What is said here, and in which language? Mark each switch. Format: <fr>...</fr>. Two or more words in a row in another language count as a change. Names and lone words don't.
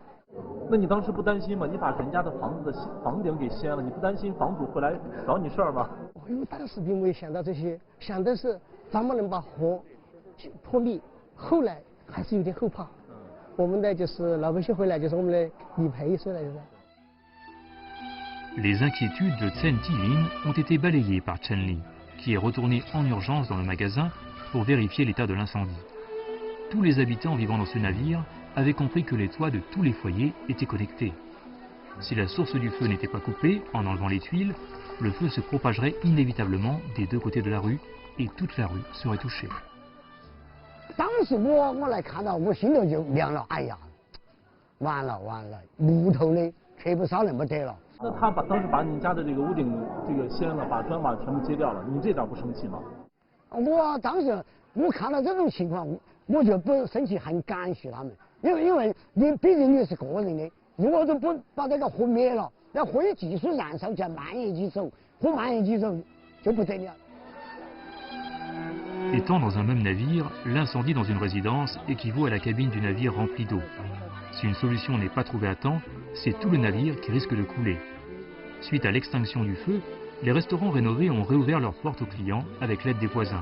<zh>那你当时不担心吗？你把人家的房子的房顶给掀了，你不担心房主会来找你事儿吗？因为当时并没有想到这些，想的是咱们能把火扑灭。后来还是有点后怕。我们的就是老百姓回来就是我们的理赔出来的。</zh> <fr>Les inquiétudes de Chen Tilin ont été balayées par Chen Li, qui est retourné en urgence dans le magasin pour vérifier l'état de l'incendie. Tous les habitants vivant dans ce navire avaient compris que les toits de tous les foyers étaient connectés. Si la source du feu n'était pas coupée en enlevant les tuiles, le feu se propagerait inévitablement des 2 côtés de la rue et toute la rue serait touchée.</fr> <zh>当时我来看到，我心里就凉了，哎呀，完了，木头的吃不烧那么得了。那他当时把你家的这个屋顶这个掀了，把砖瓦全部揭掉了，你这点不生气吗？我当时我看到这种情况，我就不生气，很感谢他们。因为你毕竟你是个人的，如果都不把这个火灭了，那火也继续燃烧起来，蔓延起走，火蔓延起走就不得了。</zh> <fr>Étant dans un même navire, l'incendie dans une résidence équivaut à la cabine du navire remplie d'eau. Si une solution n'est pas trouvée à temps, c'est tout le navire qui risque de couler. Suite à l'extinction du feu, les restaurants rénovés ont réouvert leurs portes aux clients avec l'aide des voisins.</fr>